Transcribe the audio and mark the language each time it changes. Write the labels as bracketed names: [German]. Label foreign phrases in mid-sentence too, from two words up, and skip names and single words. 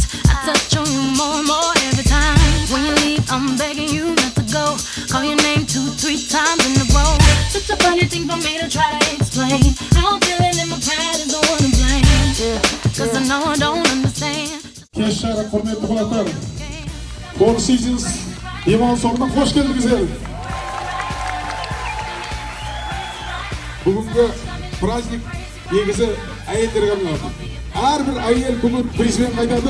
[English] I touch on you more and more every time. When you leave, I'm begging you not to go. Call your name 2-3 times in a row. Such a funny thing for me to try to explain. How I'm feeling in my pride is the one to blame. Yeah, cause I know I don't understand. [Kazakh] Kеш шара құрметті қонақтар, Four Seasons демалыс орнына қош келдіңіздер. Бүгінгі праздник негізі әйелдерге арналған. Әрбір әйел бүгін президент қайтады.